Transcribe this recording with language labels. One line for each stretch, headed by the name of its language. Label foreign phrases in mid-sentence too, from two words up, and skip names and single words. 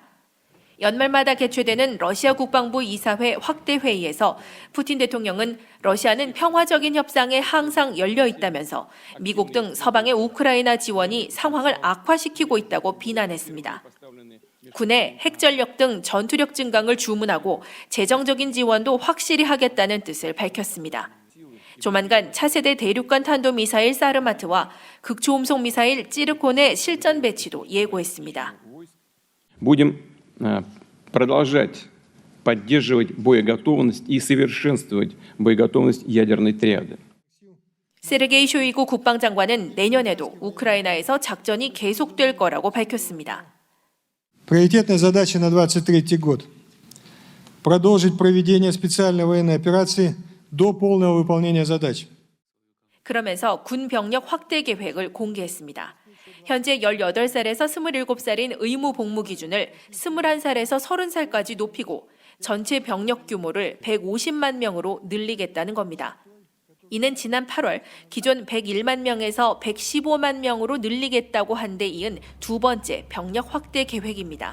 Korean: 연말마다 개최되는 러시아 국방부 이사회 확대 회의에서 푸틴 대통령은 러시아는 평화적인 협상에 항상 열려 있다면서 미국 등 서방의 우크라이나 지원이 상황을 악화시키고 있다고 비난했습니다. 군의 핵전력 등 전투력 증강을 주문하고 재정적인 지원도 확실히 하겠다는 뜻을 밝혔습니다. 조만간 차세대 대륙간 탄도미사일 사르마트와 극초음속 미사일 찌르콘의 실전 배치도 예고했습니다.
Russian: Будем продолжать поддерживать боеготовность и совершенствовать боеготовность ядерной триады.
Korean: 세르게이 쇼이구 국방장관은 내년에도 우크라이나에서 작전이 계속될 거라고 밝혔습니다.
Russian: Приоритетная задача на 2023 год – продолжить проведение специальной военной операции до полного выполнения задач.
Korean: 그러면서 군 병력 확대 계획을 공개했습니다. 현재 18살에서 27살인 의무 복무 기준을 21살에서 30살까지 높이고 전체 병력 규모를 150만 명으로 늘리겠다는 겁니다. 이는 지난 8월 기존 101만 명에서 115만 명으로 늘리겠다고 한 데 이은 두 번째 병력 확대 계획입니다.